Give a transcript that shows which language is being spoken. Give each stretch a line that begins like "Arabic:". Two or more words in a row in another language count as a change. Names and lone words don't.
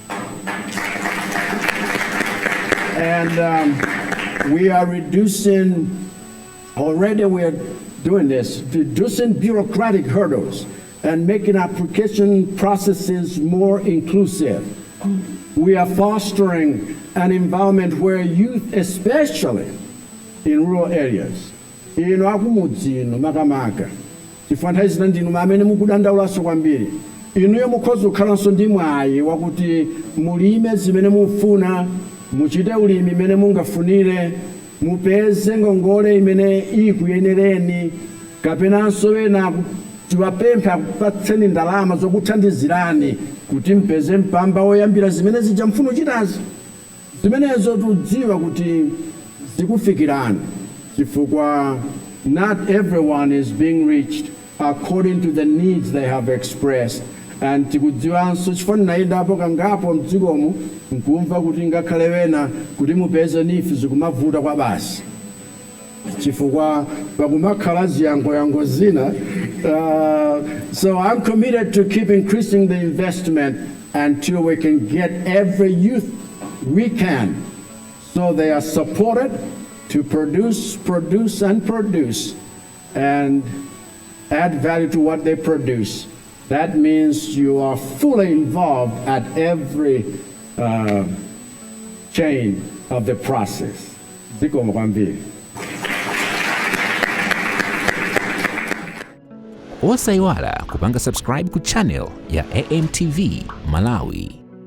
English: And we are reducing, already we are doing this, reducing bureaucratic hurdles and making application processes more inclusive. We are fostering an environment where youth, especially in rural areas,
Nyanja: ino akumudzino makamaka chifanthaizina ndinu mamene mukudandaulaso kwambiri inuyo mukhoza kukhalanso ndi mwayi wakuti mulime zimene mufuna, muchite ulimi imene mungafunire, mupeze ngongole imene ikuyenereni, kapenanso ena tiwapempha kupatseni ndalama zokuthandizirani kuti mpeze mpamba woyambira zimene zija mfuna uchitazi. Zimenezo tudziwa kuti zikufikirani chifukwa
English: not everyone is being reached according to the needs they have expressed. And
Nyanja: tikudziwanso chifani nayendapo kangapo mdzikomu nkumva kuti ngakhale wena kuti mupeze nifi zikumavuta kwa basi chifukwa pakumakhala ziyangoyango zina
English: So I'm committed to keep increasing the investment until we can get every youth we can, so they are supported to produce, and add value to what they produce. That means you are fully involved at every chain of the process.
Nyanja: Zikomo kwambiri. Osaiwala kupanga subscribe ku channel ya AMTV Malawi.